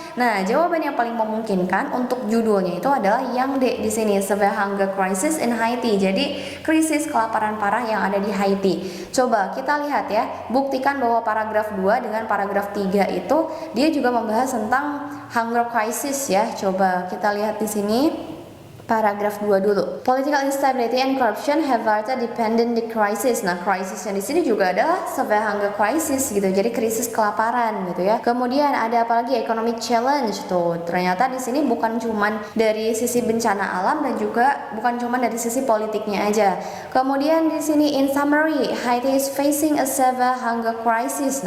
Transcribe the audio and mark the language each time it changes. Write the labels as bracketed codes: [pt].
[id] Nah, jawaban yang paling memungkinkan untuk judulnya itu adalah yang D di sini, [en] severe hunger crisis in Haiti. [id] Jadi krisis kelaparan parah yang ada di Haiti. Coba kita lihat ya, buktikan bahwa paragraf 2 dengan paragraf 3 itu dia juga membahas tentang [en] hunger crisis [id] ya. Coba kita lihat di sini. Paragraf 2 dulu. [en] Political instability and corruption have further dependent the crisis. [id] Nah, krisis yang di sini juga adalah [en] severe hunger crisis [id] gitu. Jadi krisis kelaparan gitu ya. Kemudian ada apa lagi? [en] Economic challenge [id] tuh. Ternyata di sini bukan cuman dari sisi bencana alam dan juga bukan cuman dari sisi politiknya aja. Kemudian di sini [en] in summary, Haiti is facing a severe hunger crisis.